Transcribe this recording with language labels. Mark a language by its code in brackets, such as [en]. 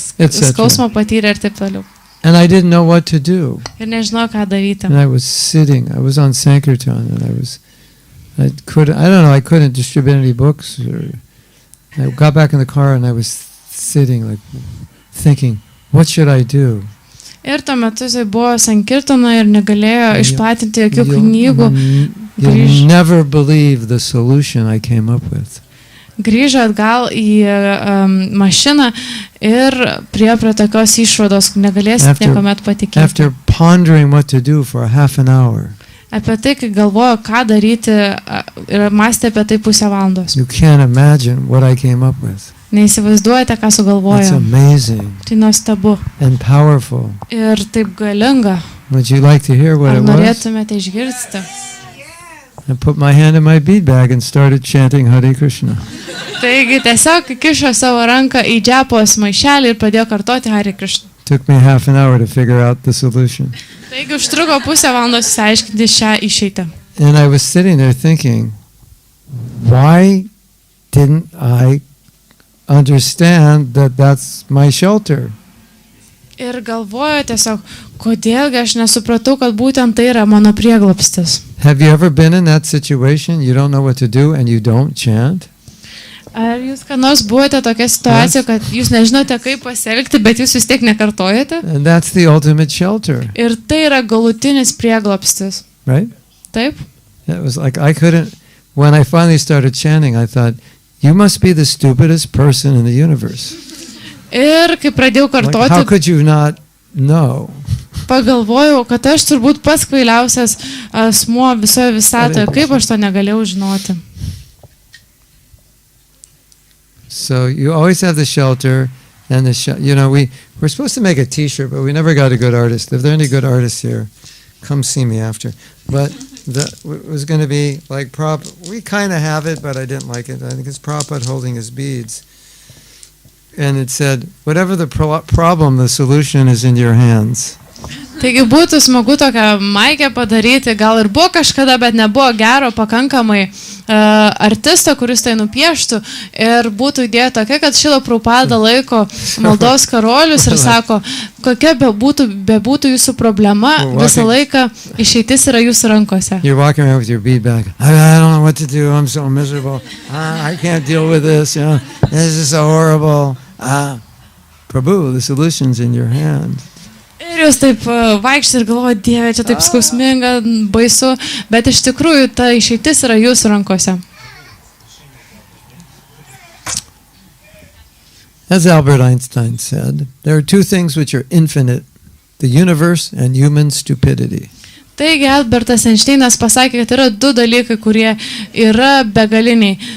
[lt] Skausmą patyrė ir taip toliau. [en] And I didn't know what to do. [lt] Ir nežinau, ką daryti. [en] And I was sitting. I was on Sankirtan and I couldn't distribute any books. I got back in the car and I was sitting like thinking, what should I do? [lt] Ir tuo metu jisai buvo Sankirtano ir negalėjo išplatinti jokių knygų. [en] You'll never believe the solution I came up with. [lt] Grįžo atgal į mašiną ir prie tokios išvados, negalėsit niekuomet patikėti. [en] After pondering what to do for half an hour. [lt] Apie tai, kai galvojo, ką daryti, ir mąstė apie tai pusę valandos. [en] You can't imagine what I came up with. [lt] Neįsivaizduojate, ką sugalvojo. [en] It's amazing. [lt] Tai nuostabu. [en] And powerful. [lt] Ir taip galinga. [en] Would you like to hear what it was? [lt] Ar norėtumėte išgirsti? [en] I put my hand in my bead bag and started chanting Hare Krishna. [lt] Taigi tiesiog kišo savo ranką į džepos maišelį ir pradėjo kartoti Hare Krishna. [en] Took me half an hour to figure out the solution. [lt] Taigi užtruko pusę valandos išsiaiškinti šią išeitą. [en] And I was sitting there thinking, why didn't I understand that that's my shelter? [lt] Ir galvoju tiesiog, kodėlgi aš nesupratau, kad būtent tai yra mano prieglobstis. [en] Have you ever been in that situation? You don't know what to do and you don't chant? [lt] Ar jūs ką nors buvote tokia situacija, kad jūs nežinote, kaip pasielgti, bet jūs vis tiek nekartojate? [en] And that's the ultimate shelter. [lt] Ir tai yra galutinis prieglobstis. [en] Right? [lt] Taip? [en] It was like I couldn't, when I finally started chanting, I thought, you must be the stupidest person in the universe. [lt] Ir kai pradėjau kartoti, [en] how could you not know? [lt] Pagalvojau, kad aš turbūt pats kvailiausias asmuo visoje visatoje, kaip aš to negalėjau žinoti. [en] So you always have the shelter and we're supposed to make a t-shirt, but we never got a good artist. If there are any good artists here, come see me after. But it was going to be like we kind of have it, but I didn't like it. I think it's Prabhupada holding his beads. And it said, whatever the problem, the solution is in your hands. [lt] Taigi būtų smagu tokią maikę padaryti, gal ir buvo kažkada, bet nebuvo gero pakankamai artisto, kuris tai nupieštų ir būtų idėja tokia, kad Šrila Prabhupada laiko maldos karolius ir sako, kokia bebūtų jūsų problema, visą laiką išeitis yra jūsų rankose. [en] You're walking around with your bead bag. I don't know what to do. I'm so miserable. I can't deal with this. You know, this is so horrible. Prabhu, the solution's in your hand. [lt] Ir jūs taip vaikščiai ir galvoja, Dieve, čia taip skausminga, baisu, bet iš tikrųjų ta išeitis yra jūsų rankose. [en] As Albert Einstein said, there are two things which are infinite, the universe and human stupidity. [lt] Taigi Albertas Einšteinas pasakė, kad yra du dalykai, kurie yra begaliniai.